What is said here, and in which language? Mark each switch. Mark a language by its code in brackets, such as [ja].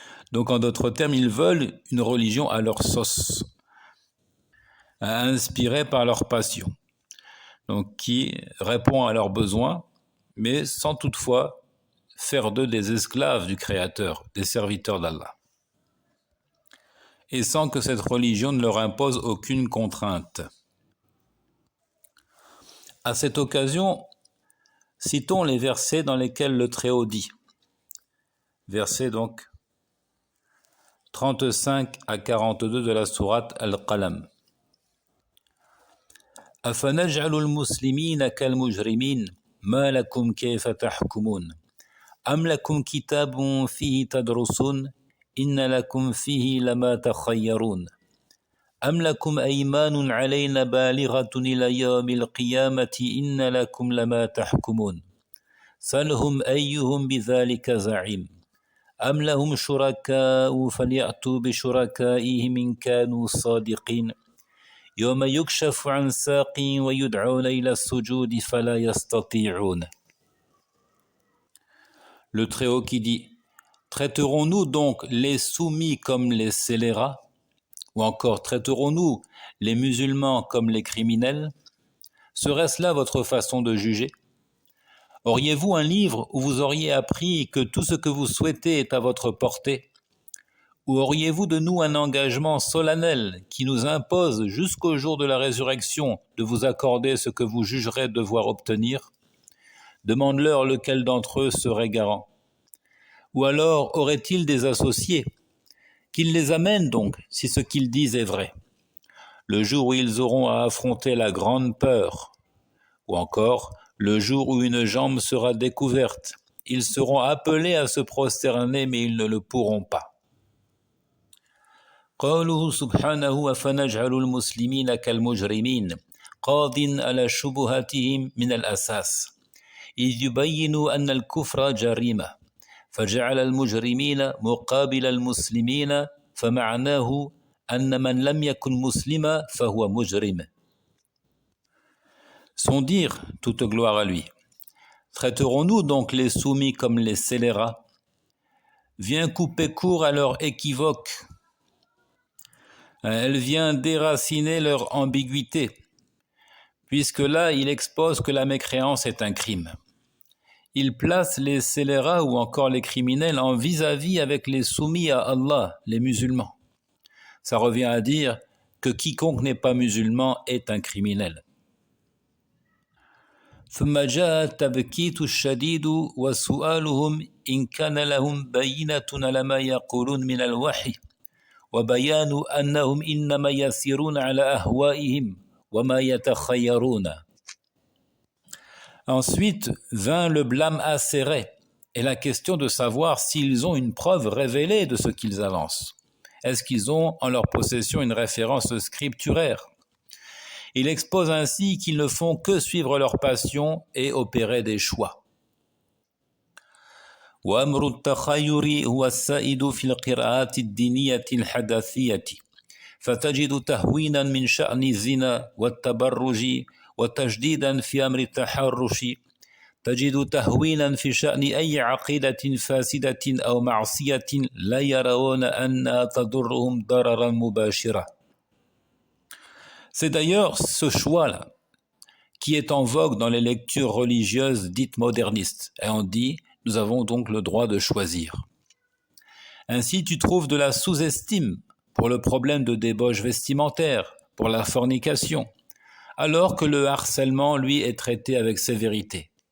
[fr] Donc en d'autres termes, ils veulent une religion à leur sauce, inspirée par leur passion, donc qui répond à leurs besoins, mais sans toutefois faire d'eux des esclaves du Créateur, des serviteurs d'Allah, et sans que cette religion ne leur impose aucune contrainte. À cette occasion, citons les versets dans lesquels le Très-Haut dit, versets donc 35 à 42 de la sourate Al-Qalam. [ar] أفنجعل المسلمين كالمجرمين ما لكم كيف تحكمون أم لكم كتاب فيه تدرسون إن لكم فيه لما تخيرون أم لكم أيمان علينا بالغة إلى يوم القيامة إن لكم لما تحكمون سلهم أيهم بذلك زعيم أم لهم شركاء فليأتوا بشركائهم إن كانوا صادقين يوم يكشف عن ساق ويدعون إلى السجود فلا يستطيعون. [fr] Le Très-Haut qui dit: traiterons-nous donc les soumis comme les scélérats, ou encore traiterons-nous les musulmans comme les criminels? Serait-ce là votre façon de juger? Auriez-vous un livre où vous auriez appris que tout ce que vous souhaitez est à votre portée? Ou auriez-vous de nous un engagement solennel qui nous impose jusqu'au jour de la résurrection de vous accorder ce que vous jugerez devoir obtenir? Demande-leur lequel d'entre eux serait garant. Ou alors auraient-ils des associés? Qu'ils les amènent donc, si ce qu'ils disent est vrai. Le jour où ils auront à affronter la grande peur, ou encore le jour où une jambe sera découverte, ils seront appelés à se prosterner, mais ils ne le pourront pas. [ar] قوله سبحانه وفنجعل المسلمين كالمجرمين قاض على شبهاتهم من الأساس إذ يبين أن الكفر جريمة فجعل المجرمين مقابل المسلمين فمعناه أن من لم يكن مسلما فهو مجرم. [fr] Son dire, toute gloire à lui. Traiterons-nous donc les soumis comme les scélérats? Vient couper court à leur équivoque. Elle vient déraciner leur ambiguïté, puisque là, il expose que la mécréance est un crime. Il place les scélérats ou encore les criminels en vis-à-vis avec les soumis à Allah, les musulmans. Ça revient à dire que quiconque n'est pas musulman est un criminel. [ar] ثم جاء التبكيت الشديد وسؤالهم إن كان لهم بينة على ما يقولون من الوحي وبيان أنهم إنما يسيرون على أهوائهم وما يتخيرون. [fr] Ensuite vint le blâme acéré et la question de savoir s'ils ont une preuve révélée de ce qu'ils avancent. Est-ce qu'ils ont en leur possession une référence scripturaire? Il expose ainsi qu'ils ne font que suivre leur passion et opérer des choix. [ar] وأمر التخير هو السائد في القراءات الدينية الحداثية فتجد تهوينا من شأن الزنا والتبرج وتجديدا في أمر التحرش تجد تهوينا في شأن أي عقيدة فاسدة أو معصية لا يرون أنها تضرهم ضررا مباشرا. [fr] C'est d'ailleurs ce choix-là qui est en vogue dans les lectures religieuses dites modernistes. Et on dit, nous avons donc le droit de choisir. Ainsi, tu trouves de la sous-estime pour le problème de débauche vestimentaire, pour la fornication, alors que le harcèlement, lui, est traité avec sévérité.